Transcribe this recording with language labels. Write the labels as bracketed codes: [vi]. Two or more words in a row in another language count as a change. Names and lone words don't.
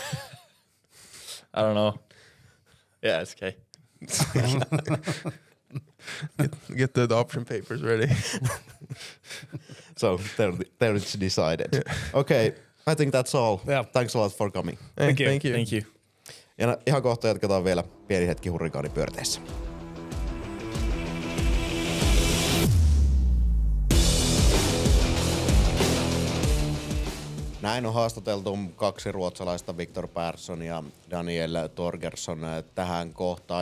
[en] I don't know. Yeah, it's okay. Get the adoption papers ready. So there it's decided. Okay, I think that's all. Yeah. Thanks a lot for coming. Thank you. Thank you. [fi] Ja ihan kohta jatketaan vielä pieni hetki Hurrikaanin Pyörteissä. Näin on haastateltu 2 ruotsalaista, Viktor Persson ja Daniel Torgersson tähän kohtaan.